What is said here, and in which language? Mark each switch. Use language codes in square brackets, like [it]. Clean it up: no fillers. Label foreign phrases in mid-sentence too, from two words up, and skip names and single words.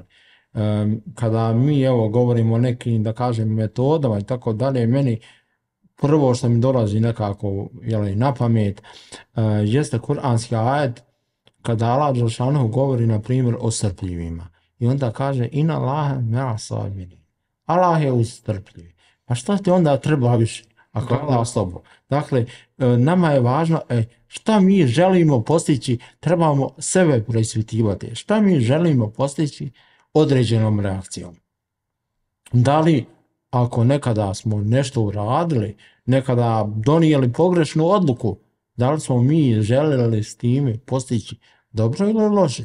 [bs] Kada mi govorimo o nekim, da kažem, metodama i tako dalje, meni prvo što mi dolazi nekako na pamet jeste kuranski ajet kada Allah dželešanohu govori na primjer o strpljivima i onda kaže [ar] inna Allaha ma'a sabirin. [bs] Allah je uz strpljivi. Pa što ti onda treba više ako je Allah s tobom? Dakle, nama je važno šta mi želimo postići, trebamo sebe preispitivati. Šta mi želimo postići određenom reakcijom? Da li ako nekada smo nešto uradili, nekada donijeli pogrešnu odluku, da li smo mi željeli s time postići dobro ili loše?